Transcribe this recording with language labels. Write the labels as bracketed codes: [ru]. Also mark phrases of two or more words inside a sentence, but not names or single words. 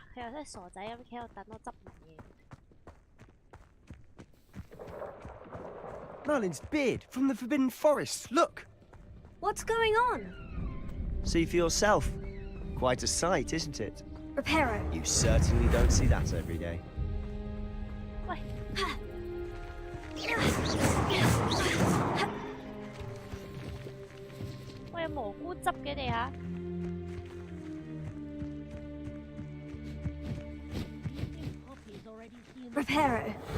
[yue] 佢又真係傻仔咁企喺度等我執完嘢。 [en] Merlin's beard from the Forbidden Forest. Look. What's going on? See for yourself. Quite a sight, isn't it? Reparo. You certainly don't see that every day. [yue] 喂。喂，有蘑菇汁嘅地下。 [en] Reparo.